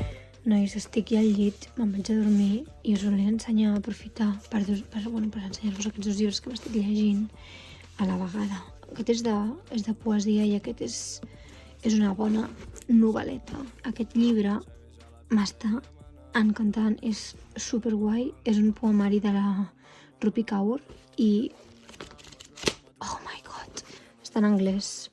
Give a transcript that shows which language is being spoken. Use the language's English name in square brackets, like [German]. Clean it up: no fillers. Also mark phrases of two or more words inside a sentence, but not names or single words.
[Catalan] Nois, estic ja al llit, me'n vaig a dormir i us volia ensenyar, aprofitar per ensenyar-vos aquests 2 llibres que m'estic llegint a la vegada. Aquest és de poesia i aquest és una bona novel·leta. Aquest llibre m'està encantant, és superguai, és un poemari de la Rupi Kaur i... [English] Oh my god! [Catalan] Està en anglès.